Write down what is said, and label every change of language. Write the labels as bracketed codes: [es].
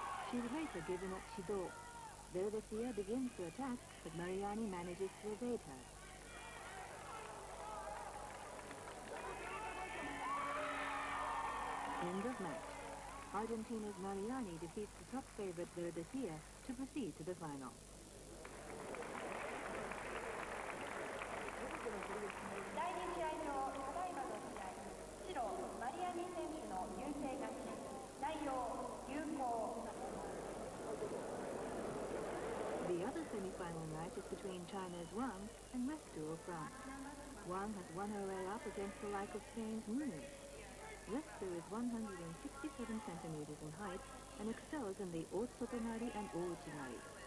[en] She was later given a Shido. Veldeskia begins to attack, but Mariani manages to evade her. End of match. Argentina's Mariani defeats the top favorite Veldeskia to proceed to the final. [ja] 第2試合場、ただいまの試合、白、マリアニ選手の優勢勝ち、内容、有効。 [en] The other semi-final match is between China's Wang and Rescue of France. Wang has won her way up against the like of Spain's Munoz. Rescue is 167 centimeters in height and excels in the Otsotonari and Ouchinari.